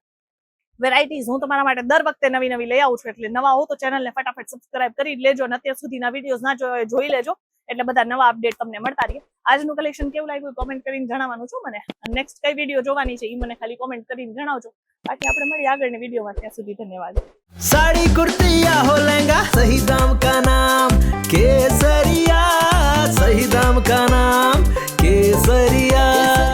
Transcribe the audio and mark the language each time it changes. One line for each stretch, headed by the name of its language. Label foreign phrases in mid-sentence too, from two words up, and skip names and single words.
Gujarati: વેરાયટીઝ હું તમારા માટે દર વખતે નવી નવી લઈ આવું છું. એટલે નવા હો તો ચેનલને ફટાફટ સબસ્ક્રાઇબ કરી લેજો અને અત્યાર સુધીના વિડીયોઝ ના જોયા હોય જોઈ લેજો, એટલે બધા નવા અપડેટ તમને મળતા રહે. આજનું કલેક્શન કેવું લાગ્યું કોમેન્ટ કરીને જણાવવાનું છું મને. નેક્સ્ટ કઈ વિડીયો જોવાની છે એ મને ખાલી કોમેન્ટ કરીને જણાવજો. બાકી આપણે મળીએ આગળની વિડીયોમાં. ત્યાં સુધી ધન્યવાદ.
Hindi: साड़ी कुर्ती या हो लहंगा, सही दाम का नाम केसरिया, सही दाम का नाम केसरिया.